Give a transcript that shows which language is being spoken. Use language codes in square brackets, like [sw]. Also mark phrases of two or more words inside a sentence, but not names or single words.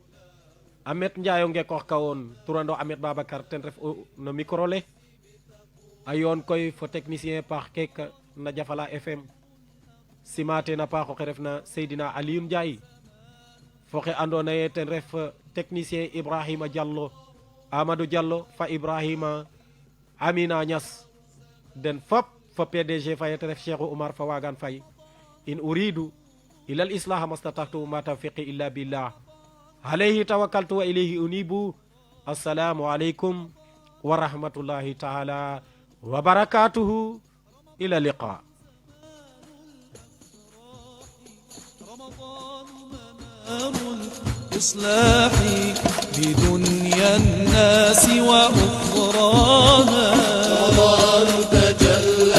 [srr] Amet Ndiaye o ngeekoox ka woon turando Amet Babacar ten ref no micro le a yoon koy fo technicien paax keek na Jafala FM simate na paax oxe refna Seydina Aliou Ndiaye fo xe andoona yee ten ref technicien Ibrahima Diallo Amadou Diallo fa Ibrahima Amina Niass den fop fo PDG faye te ref Cheikhou Oumar fa waagan fay in [ar] أريد إلا الإصلاح ما استطعت وما توفيقي إلا بالله عليه توكلت وإليه أنيب السلام عليكم ورحمة الله تعالى وبركاته إلى اللقاء إصلاحي بدنيا الناس وأخراها رمضان تجلى